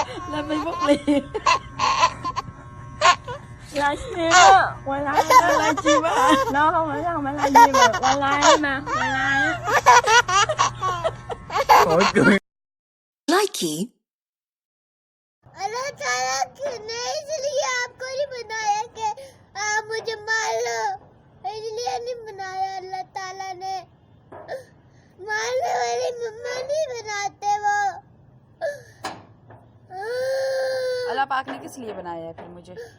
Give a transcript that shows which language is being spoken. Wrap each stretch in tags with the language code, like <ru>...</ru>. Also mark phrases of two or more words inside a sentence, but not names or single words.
<vi>Là Facebook liền. Livestream á, quay live đó, livestream á. Nó không phải livestream mà quay live mà, quay live á. Ôi cười. Likey.</vi> <hi>अल्लाह ताला ने इसलिए आपको नहीं बनाया कि आप मुझे मार लो, इसलिए नहीं बनाया अल्लाह ताला ने। मारने वाली मम्मा नहीं बनाते वो। अल्लाह पाक ने किस लिए बनाया है फिर मुझे?</hi>